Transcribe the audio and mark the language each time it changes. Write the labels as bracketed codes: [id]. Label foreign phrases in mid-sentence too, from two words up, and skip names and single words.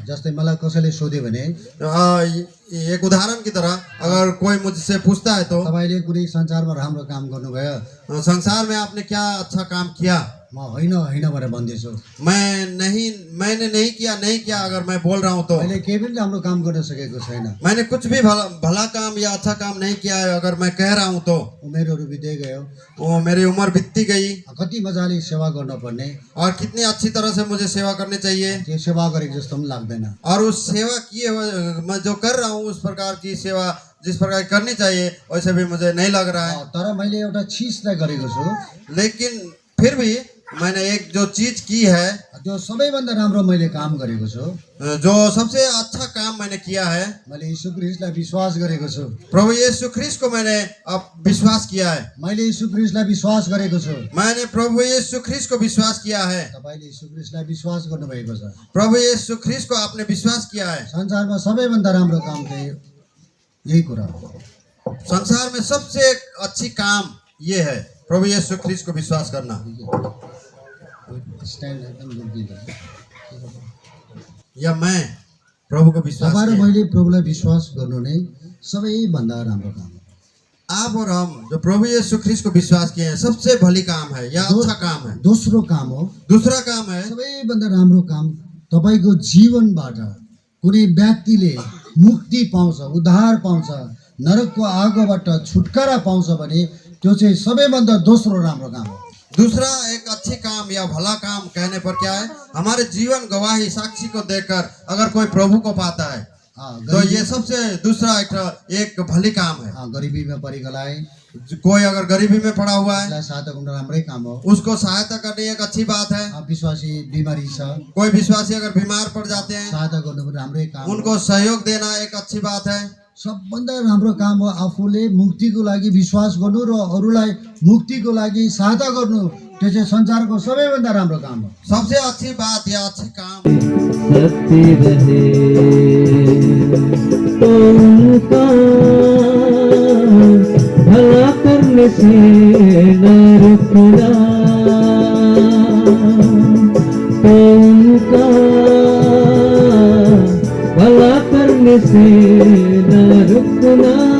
[ne] जस्तै मलाई कसैले सोध्यो भने [hi] एक उदाहरण की तरह अगर कोई मुझसे पूछता है तो [ne] तपाईले कुनै संसारमा राम्रो काम गर्नुभयो? [hi] संसार में आपने क्या अच्छा काम किया? [ne] म होइन भनेर भन्दैछु। [hi] मैंने नहीं किया अगर मैं बोल रहा हूँ तो [ne] मैले केही पनि राम्रो काम गर्न सकेको छैन। [hi] मैंने कुछ भी भला काम या अच्छा काम नहीं किया है अगर मैं कह रहा हूँ तो [ne] उमेरहरू बित्दै गयो। [hi] वो मेरी उम्र बीतती गई। [ne] कति मजाले सेवा गर्नुपर्ने [hi] और कितनी अच्छी तरह से मुझे सेवा करनी चाहिए। [ne] त्यो सेवा गरेको जस्तो पनि लाग्दैन। [hi] और उस सेवा किए हुए मैं जो कर रहा हूँ उस प्रकार की सेवा जिस प्रकार करनी चाहिए वैसे भी मुझे नहीं लग रहा है। [ne] तर मैले एउटा चीजलाई गरेको छु। [hi] लेकिन फिर भी मैंने एक जो चीज की है, [ne] त्यो सबैभन्दा राम्रो मैले काम गरेको छु। [hi] जो सबसे अच्छा काम मैंने किया है, [ne] मैले यीशु ख्रीष्टलाई विश्वास गरेको छु। [hi] प्रभु यीशु ख्रीष्ट को मैंने अब विश्वास किया है। [ne] मैले यीशु ख्रीष्टलाई विश्वास गरेको छु। [hi] मैंने प्रभु यीशु ख्रीष्ट को विश्वास किया है। [ne] तपाईले यीशु ख्रीष्टलाई विश्वास गर्नुभएको छ। [hi] प्रभु यीशु ख्रीष्ट को आपने विश्वास किया है। [ne] संसारमा सबैभन्दा राम्रो काम चाहिँ यही कुरा हो। [hi] संसार में सबसे अच्छी काम ये है, प्रभु यीशु ख्रीष्ट को विश्वास करना। स्ट्यान्ड एकदम दुर्दिलो। या मैं प्रभु को विश्वास [ne] तपाईँ र [hi] किया। [ne] मैले प्रभुलाई विश्वास गर्नु नै सबैभन्दा राम्रो काम हो। [hi] आप और हम जो प्रभु यीशु ख्रीष्ट को विश्वास किए हैं, सबसे भली काम है, यह अच्छा काम है। [ne] दोस्रो काम हो, [hi] दूसरा काम है, [ne] सबैभन्दा राम्रो काम तपाईको जीवनबाट कुनै व्यक्तिले मुक्ति पाउँछ, उद्धार पाउँछ, नरकको आगोबाट छुटकारा पाउँछ भने त्यो चाहिँ सबैभन्दा दोस्रो राम्रो काम हो। [hi] दूसरा एक अच्छी काम या भला काम कहने पर क्या है, हमारे जीवन गवाही साक्षी को देकर अगर कोई प्रभु को पाता है तो ये सबसे दूसरा एक भली काम है। [ne] गरिबीमा परेकोलाई [hi] कोई अगर गरीबी में पड़ा हुआ है, [ne] यसलाई सहायता गर्नु राम्रै काम हो। [hi] उसको सहायता करनी एक अच्छी बात है। [ne] विश्वासी बिमारी छ, [hi] कोई विश्वासी अगर बीमार पड़ जाते हैं, [ne] सहायता गर्नु पनि राम्रै काम हो। [hi] उनको सहयोग देना एक अच्छी बात है। [ne] सबभन्दा राम्रो काम हो आफूले मुक्तिको लागि विश्वास गर्नु र अरूलाई मुक्तिको लागि सहायता गर्नु। त्यो चाहिँ संसारको सबैभन्दा राम्रो काम हो। [hi] सबसे अच्छी बात या अच्छी काम सत्य रहे तो उनका भला करने से न रुकना, तो उनका भला करने से न रुकना।